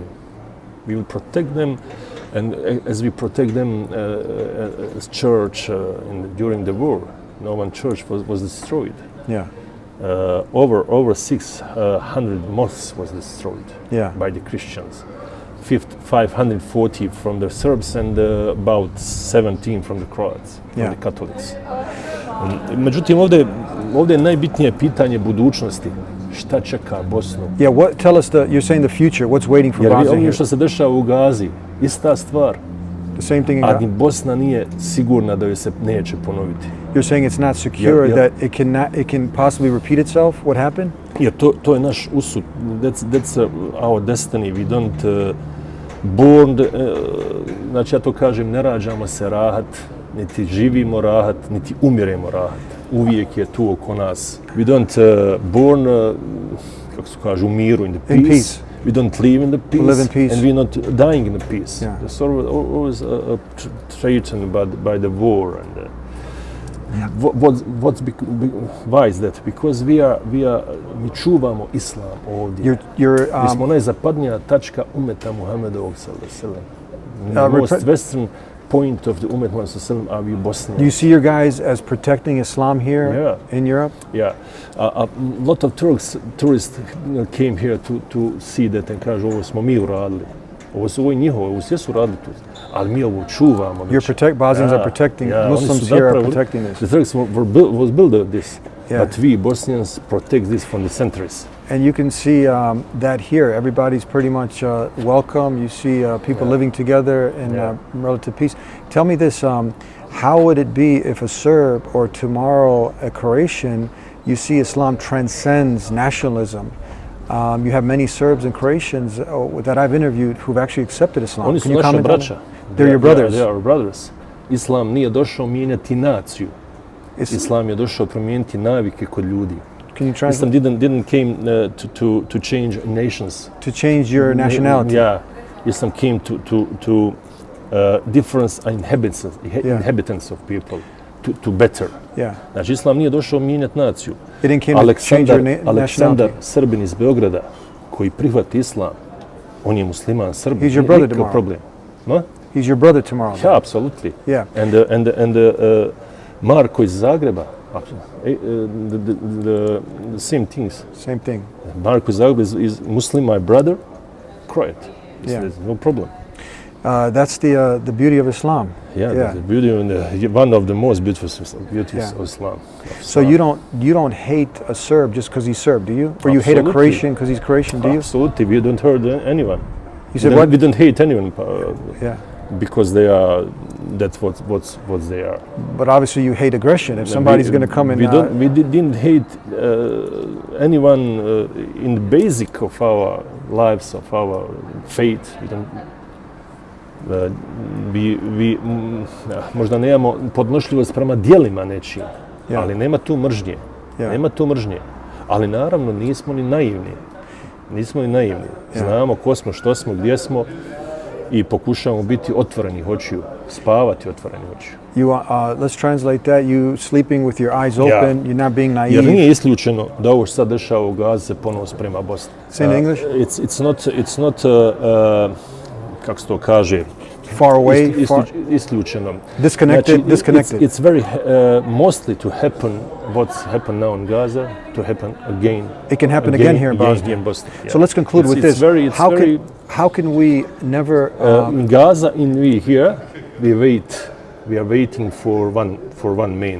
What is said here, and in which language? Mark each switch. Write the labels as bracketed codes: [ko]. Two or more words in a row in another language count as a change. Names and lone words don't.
[en] We will protect them, and as we protect them as church during the war, no one church was destroyed. Yeah. Over 600 mosques was destroyed by the Christians. 540 from the Serbs and about 17 from the Croats, from the Catholics. [bs] Međutim, ovdje je najbitnije pitanje budućnosti. Šta čeka Bosnu? [en] Yeah, tell us you're saying the future, what's waiting for Bosnia [bs] Jer [en] here? [bs] što se dešava u Gazi, ista stvar. [en] The same thing in [bs] A [en] Gaza? [bs] ni Bosna nije sigurna da joj se neće ponoviti. [en] You're saying it's not secure, that it can possibly repeat itself, what happened? [bs] Jer to je naš usud. [en] That's our destiny. We don't born, [bs] znači ja to kažem, ne rađamo se rahat, niti živimo rahat, niti umiremo rahat. Uvijek je tu oko nas. [en] We don't born, [bs] kako se kaže, u miru, [en] in the peace. We don't live in the peace, and we're not dying in the peace. Yeah. It's always threatened by the war. And why is that? Because [bs] mi čuvamo islam ovdje. Mi smo najzapadnija tačka umeta Muhammedovog sallallahu [en] most western point of the umet Muhammad sallallahu are we Bosnia. Do you see your guys as protecting Islam here in Europe? Yeah. A lot of tourists came here to see that and [bs] kažu ovo smo mi uradili. Ovo je njihovo, ovo sve su radili tu. Ali mi ovo čuvamo. [en] Bosnians are protecting, Muslims here are protecting this. The Turks was built this, but we Bosnians protect this from the centuries. And you can see that here, everybody's pretty much welcome. You see people living together in relative peace. Tell me this, how would it be if a Serb or tomorrow a Croatian, you see Islam transcends nationalism? You have many Serbs and Croatians that I've interviewed who've actually accepted Islam. [bs] Oni su naša braća. [en] They're your brothers. They are our brothers. [bs] Islam nije došao mijenjati naciju. Islam je došao promijeniti navike kod ljudi. [en] Can you translate? Islam didn't came to change nations. To change your nationality. Yeah. Islam came to difference inhabitants of people. To better. Yeah. [bs] Znači, Islam nije došao mijenjati naciju. [en] It didn't came to change your nationality. [bs] Aleksandar, Srbin iz Beograda, koji prihvati Islam, on je musliman, Srbin. [en] He's your brother tomorrow. Problem. No? He's your brother tomorrow. Yeah, absolutely. Yeah. And Marko [bs] iz Zagreba, [en] the same things. Same thing. Marko [bs] iz Zagreba [en] is Muslim, my brother, Croat. There's no problem. That's the beauty of Islam. Yeah. The beauty and one of the most beautiful beauties of Islam. So you don't hate a Serb just because he's Serb, do you? Or you hate a Croatian because he's Croatian, do you? Absolutely. We don't hurt anyone. You said what? We don't hate anyone. Yeah. Because they are, that's what they are. But obviously you hate aggression. If somebody's going to come in... We didn't hate anyone in the basic of our lives, of our faith. We don't... [bs] možda nemamo podnošljivost prema dijelima nečim, ali nema tu mržnje. Nema tu mržnje. Ali naravno nismo ni naivni. Znamo ko smo, što smo, gdje smo I pokušavamo biti otvorenih očiju, spavati otvorenih očiju. [en] Let's translate that. You sleeping with your eyes open, you're not being naive. [bs] Jer nije isključeno da ovo što sad dešava u Gazi se ponovo sprema Bosna. [en] Say in English? It's not [bs] kako se to kaže, [en] far away, [bs] isključeno. [en] Disconnected. It's very mostly to happen. What's happened now in Gaza to happen again. It can happen again here in Bosnia. Yeah. So let's conclude with this. How can we never in Gaza, we here, we are waiting for one man.